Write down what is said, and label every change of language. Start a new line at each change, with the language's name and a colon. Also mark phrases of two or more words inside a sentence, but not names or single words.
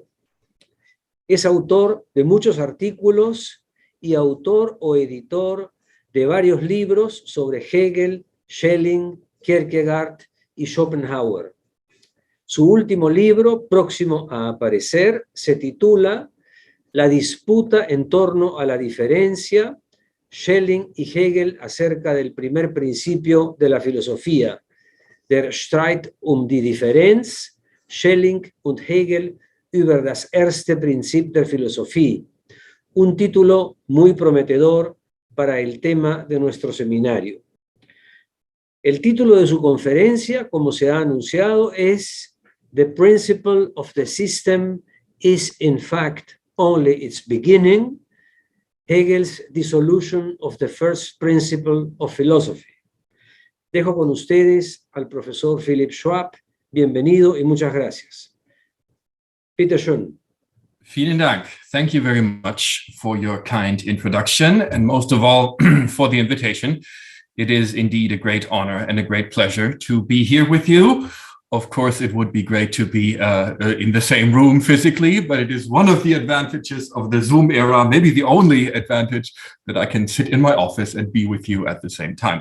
Spanish: Es autor de muchos artículos y autor o editor de varios libros sobre Hegel, Schelling, Kierkegaard y Schopenhauer. Su último libro, próximo a aparecer, se titula La disputa en torno a la diferencia, Schelling y Hegel acerca del primer principio de la filosofía,
German: Der Streit die Differenz, Schelling und Hegel über das erste Prinzip der Philosophie,
Spanish: un título muy prometedor para el tema de nuestro seminario. El título de su conferencia, como se ha anunciado, es
English: The Principle of the System is in fact only its beginning, Hegel's Dissolution of the First Principle of Philosophy.
Spanish: Dejo con ustedes al profesor Philipp Schwab. Bienvenido y muchas gracias.
German: Bitte schön. Vielen Dank.
English: Thank you very much for your kind introduction, and most of all for the invitation. It is indeed a great honor and a great pleasure to be here with you. Of course, it would be great to be in the same room physically, but it is one of the advantages of the Zoom era, maybe the only advantage, that I can sit in my office and be with you at the same time.